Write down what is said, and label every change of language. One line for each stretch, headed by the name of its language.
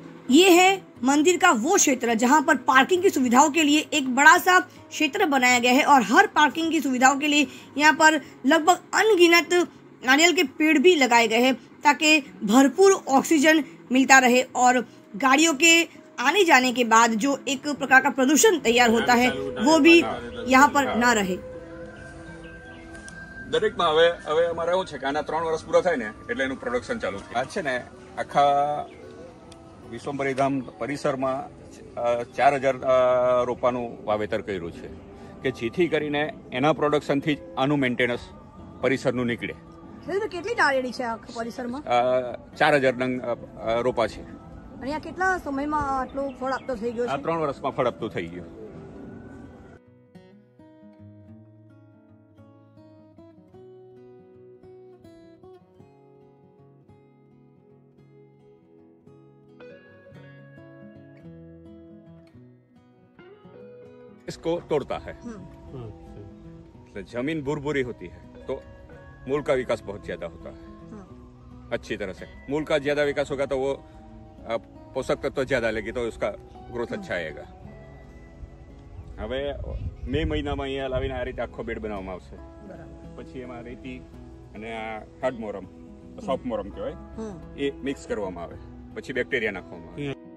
Hindi: ये है मंदिर का वो क्षेत्र जहां पर पार्किंग की सुविधाओं के लिए एक बड़ा सा क्षेत्र बनाया गया है और हर पार्किंग की सुविधाओं के लिए यहाँ पर लगभग अनगिनत नारियल के पेड़ भी लगाए गए हैं ताकि भरपूर ऑक्सीजन मिलता रहे और गाड़ियों के आने जाने के बाद जो एक प्रकार का प्रदूषण तैयार होता है वो भी यहाँ पर ना रहे।
Gujarati: દરેકમાં હવે અમારે એવું છે કે આના 3 વર્ષ પૂરા થાય ને એટલે એનું પ્રોડક્શન ચાલુ થાય છે ને આખા વિશ્વમ્ભરી ધામ પરિસરમાં 4000 રોપાનું વાવેતર કર્યું છે કે જેથી કરીને એના પ્રોડક્શનથી જ આનું મેન્ટેનન્સ પરિસરનું નીકળે। કેટલી નાળિયેરી છે આખા પરિસરમાં? 4000 નંગ રોપા છે અને આ કેટલા સમયમાં આટલું ફળ આપતો થઈ ગયો છે? આ 3 વર્ષમાં ફળ આપતું થઈ ગયું।
Hindi: इसको तोड़ता है तो जमीन भुरभुरी होती है तो मूल का विकास बहुत ज्यादा होता है अच्छी तरह से। मूल का ज्यादा विकास होगा तो वो पोषक तत्व ज्यादा लेगी तो उसका ग्रोथ अच्छा आएगा।
Gujarati: હવે મે મહિનામાં અહીંયા લાવીને આ રીતે આખો બેડ બનાવવામાં આવશે। પછી એમાં રેતી અને આ હાર્ડ મોરમ સોફ્ટ મોરમ કહેવાય એ મિક્સ કરવામાં આવે પછી બેક્ટેરિયા નાખવામાં આવે।